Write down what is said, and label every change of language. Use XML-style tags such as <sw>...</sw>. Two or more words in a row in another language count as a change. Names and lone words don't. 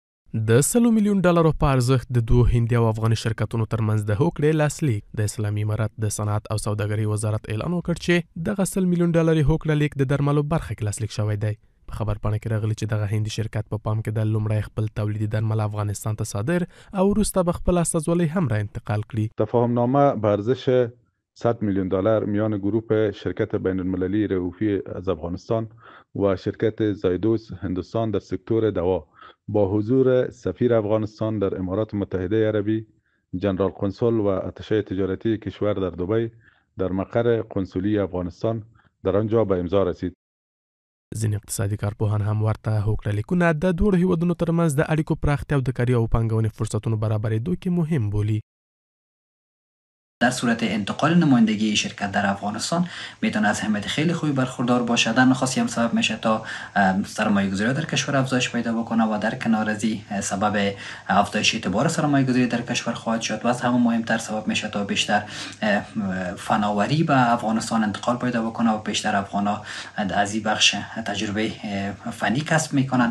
<ps>د 100 میلیون ډالرو په ارزښت د دوه هندي او افغاني شرکتونو ترمنځ د هوکړې لاسلیک د اسلامي امارت د صنعت او سوداګرۍ وزارت اعلان وکړ چې دغه 100 میلیون ډالري هوکړه لیک د درملو برخه کې لاسلیک شوی دی. په خبرپاڼه کې راغلی چې دغه هندي شرکت په پام کې د لومړی خپل تولیدي درمل افغانستان ته صادر او وروسته به خپل استازولۍ هم را انتقال کړي.</ps> <fa>تفاهمنامه به ارزش 100 میلیون دلار میان گروه شرکت بین المللی رئوفی از افغانستان و شرکت زایدوس هندوستان در سکتور دوا با حضور سفیر افغانستان در امارات متحده عربی، جنرال قنصل و اتشه تجارتی کشور در دبی در مقر قنصلی افغانستان در آنجا به امضا رسید.</fa> <ps>ځینې اقتصادي کارپوهان هم ورته هوکړه لیکونه د دوه هیوادونو ترمنځ د اړیکو پراختیا او د کاري او پانګونې فرصتونو برابرېدو کې مهم بولي.</ps> <fa>در صورت انتقال نمایندگی شرکت در افغانستان میتونه از اهمیت خیلی خوبی برخوردار باشه. در نخستی هم سبب میشه تا سرمایه گذاری در کشور افزایش پیدا بکنه و در کنار از سبب افزایش اعتبار سرمایه گذاری در کشور خواهد شد و از همه مهمتر سبب میشه تا بیشتر فناوری به افغانستان انتقال پیدا بکنه و بیشتر افغانا از این بخش تجربه فنی کسب میکنن.</fa>